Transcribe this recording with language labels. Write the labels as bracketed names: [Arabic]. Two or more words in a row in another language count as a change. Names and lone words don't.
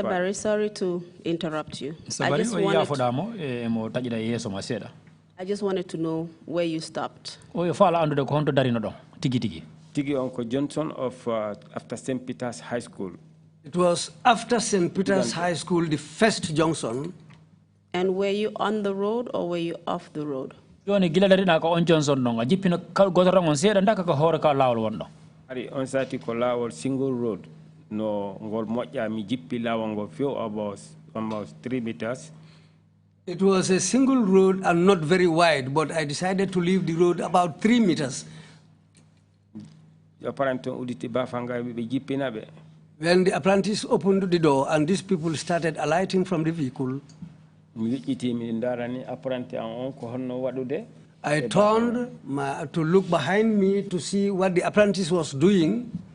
[English] Barry, sorry to interrupt you. I just wanted to know where you stopped. Tigi Uncle Johnson of after St. Peter's High School. It was after St. Peter's High School, the first junction. And were you on the road or were you off the road? [Fula] Ari on sati ko lawol [English] single road [Fula] no ngol moƴƴa mi jippi lawol ngo [English] few almost 3 meters. It was a single road and not very wide, but I decided to leave the road about 3 meters. When the apprentice opened the door and these people started alighting from the vehicle, I turned to look behind me to see what the apprentice was doing.